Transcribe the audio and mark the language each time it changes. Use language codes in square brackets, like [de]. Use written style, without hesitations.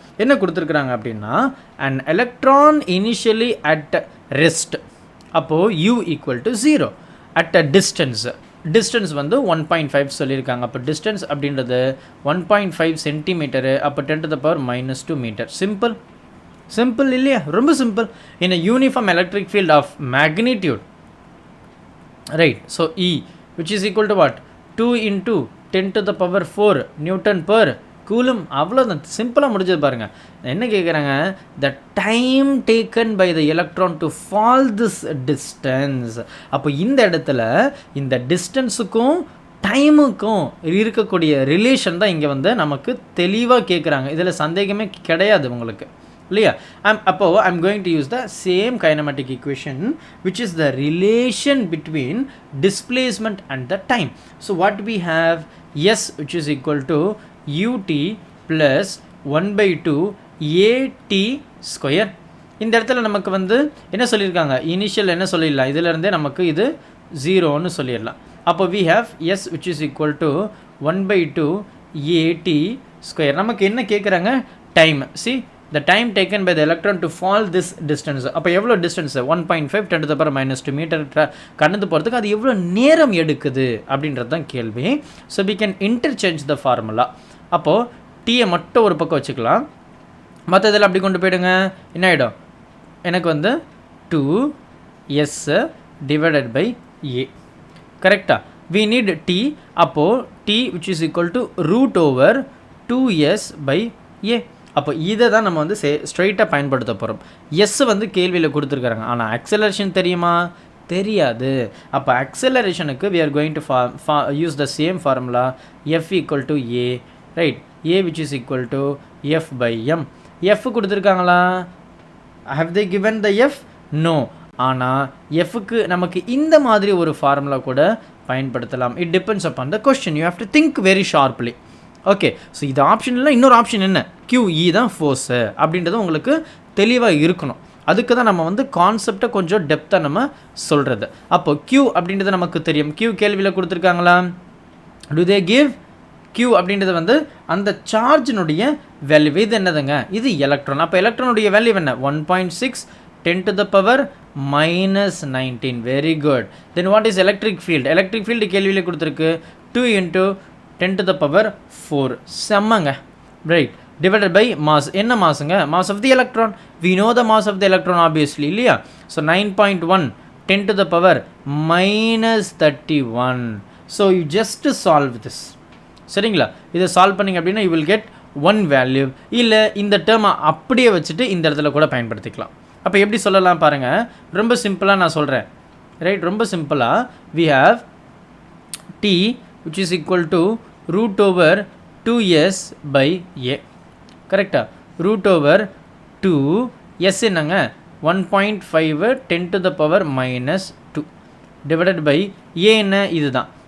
[ta] என்ன கொடுத்துருக்குறாங்க அப்படின்னா, [en] and electron initially at rest, அப்போது u = 0 at a distance [ta] வந்து 1.5 சொல்லியிருக்காங்க. அப்போ டிஸ்டன்ஸ் அப்படின்றது 1.5 சென்டிமீட்டரு. அப்போ 10⁻−2 மீட்டர். [en] simple [ta] இல்லையா, ரொம்ப [en] Simple. In a uniform electric field of magnitude, right. So E which is equal to what, 2 × 10⁴ newton per coulomb. [ta] அவ்வளோதான், சிம்பிளாக முடிஞ்சது பாருங்கள். என்ன கேட்குறாங்க, [en] The time taken by the electron to fall this distance. [ta] அப்போ இந்த இடத்துல இந்த டிஸ்டன்ஸுக்கும் டைமுக்கும் இருக்கக்கூடிய ரிலேஷன் தான் இங்கே வந்து நமக்கு தெளிவாக கேட்குறாங்க. இதில் சந்தேகமே கிடையாது உங்களுக்கு இல்லையா. அப்போது [en] I am going to use the same kinematic equation which is the relation between displacement and the time. So what we have, s which is equal to ut + 1/2 at². [ta] இந்த இடத்துல நமக்கு வந்து என்ன சொல்லியிருக்காங்க, இனிஷியல் என்ன சொல்லிடலாம், இதிலிருந்தே நமக்கு இது 0ன்னு சொல்லிடலாம். [en] அப்போ we have s which is equal to 1/2 at². [ta] நமக்கு என்ன கேட்குறாங்க, [en] Time. See the time taken by the electron to fall this distance. [ta] அப்போ எவ்வளோ distance 1.5 10 to the power -2 metre கடந்து போகிறதுக்கு அது எவ்வளோ நேரம் எடுக்குது அப்படின்றது தான் கேள்வி. [en] So we can interchange the formula. [ta] அப்போது டீயை மட்டும் ஒரு பக்கம் வச்சுக்கலாம், மற்றதில் அப்படி கொண்டு போயிடுங்க. என்ன ஆகிடும், எனக்கு வந்து 2s divided by a. [en] கரெக்டாக we need t. அப்போது t which is equal to root over 2s by a. [ta] அப்போ இதை தான் நம்ம வந்து ஸ்ட்ரைட்டாக பயன்படுத்த போகிறோம். எஸ் வந்து கேள்வியில் கொடுத்துருக்காங்க, ஆனால் அக்சலரேஷன் தெரியுமா, தெரியாது. அப்போ அக்சலரேஷனுக்கு [en] we are going to use the same formula, f equal to a, right? a which is equal to f by m. [ta] f கொடுத்துருக்காங்களா, [en] have they given the f? no. [ta] ஆனால் fக்கு நமக்கு இந்த மாதிரி ஒரு ஃபார்முலா கூட பயன்படுத்தலாம். [en] it depends upon the question, you have to think very sharply. [ta] Okay, so இது option இல்லை, இன்னொரு ஆப்ஷன் என்ன, QE தான் ஃபோர்ஸு அப்படின்றது உங்களுக்கு தெளிவாக இருக்கணும். அதுக்கு தான் நம்ம வந்து கான்செப்டை கொஞ்சம் டெப்த்தாக நம்ம சொல்கிறது. அப்போ Q அப்படின்றது நமக்கு தெரியும், Q கேள்வியில் கொடுத்துருக்காங்களா, [en] do they give Q [ta] அப்படின்றது வந்து அந்த சார்ஜினுடைய வேல்யூ. இது என்னதுங்க, இது எலக்ட்ரான். அப்போ எலக்ட்ரானுடைய வேல்யூ என்ன, 1.6 10 to the power -19. Very good. [en] then what is electric field, electric field [ta] கேள்வியில் கொடுத்துருக்கு [en] 2 into 10 to the power 4. செம்மங்க, right. Divided by mass, [ta] என்ன மாஸுங்க, [en] Mass of the electron. We know the mass of the electron obviously, இல்லையா. So 9.1 10 to the power -31. So you just solve this, [ta] சரிங்களா. இதை solve பண்ணிங்க அப்படின்னா [en] You will get one value. [ta] இல்லை இந்த டேர்மை அப்படியே வச்சுட்டு இந்த இடத்துல கூட பயன்படுத்திக்கலாம். அப்போ எப்படி சொல்லலாம் பாருங்கள், ரொம்ப சிம்பிளாக நான் சொல்கிறேன், ரைட். ரொம்ப சிம்பிளாக [en] we have t which is equal to root over 2s by a. [ta] கரெக்டா, root over 2 s என்னங்க 1.5 10 to the power -2 divided by a என்ன, இதுதான்.